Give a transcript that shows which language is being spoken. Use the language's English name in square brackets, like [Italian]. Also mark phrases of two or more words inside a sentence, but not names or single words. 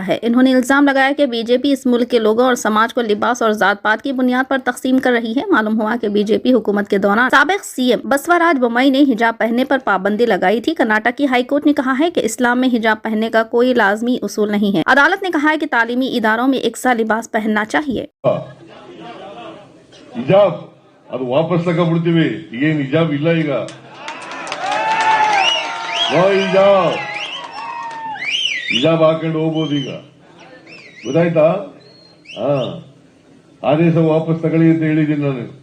[Urdu] انہوں نے الزام لگایا کہ بی جے پی اس ملک کے لوگوں اور سماج کو لباس اور ذات پات کی بنیاد پر تقسیم کر رہی ہے. معلوم ہوا کہ بی جے پی حکومت کے دوران سابق سی ایم بسوراج بومئی نے حجاب پہننے پر پابندی لگائی تھی. کرناٹک کی ہائی کورٹ نے کہا ہے کہ اسلام میں حجاب پہننے کا کوئی لازمی اصول نہیں ہے. عدالت نے کہا ہے کہ تعلیمی اداروں میں ایک سا لباس پہننا چاہیے. [Kannada] ಹಿಜಾಬ್ ಅದು ವಾಪಸ್ ತಗೊಂಡ್ಬಿಡ್ತೀವಿ. ಏನ್ ಹಿಜಾಬ್ ಇಲ್ಲ ಈಗ. ಹಿಜಾಬ್ ಹಾಕೊಂಡು ಹೋಗ್ಬೋದು ಈಗ. ಗೊತ್ತಾಯ್ತಾ? ಆದೇಶ ವಾಪಸ್ ತಗೊಳ್ಳಿ ಅಂತ ಹೇಳಿದ್ದೀನಿ ನಾನು.